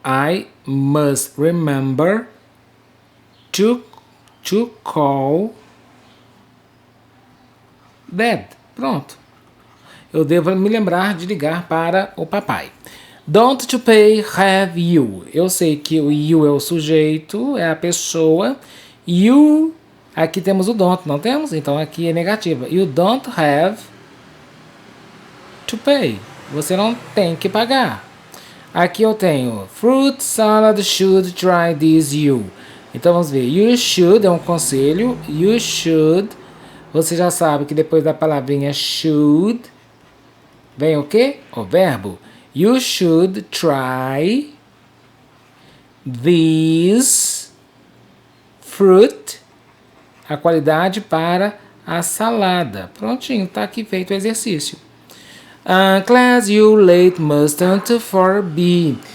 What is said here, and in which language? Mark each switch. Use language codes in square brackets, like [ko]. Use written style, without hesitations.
[en] I must remember to call dad. [pt] Pronto. Eu devo me lembrar de ligar para o papai. Don't to pay, have you. Eu sei que o you é o sujeito, é a pessoa. You, aqui temos o don't, não temos? [en] Então aqui é negativa. You don't have to pay. [pt] Você não tem que pagar. [en] Aqui eu tenho fruit salad should try this you. [pt] Então vamos ver. You should é um conselho. You should. Você já sabe que depois da palavrinha should vem o quê? O verbo. You should try this fruit, a qualidade para a salada. Prontinho, tá aqui feito o exercício. [en] Class, you late mustn't for be.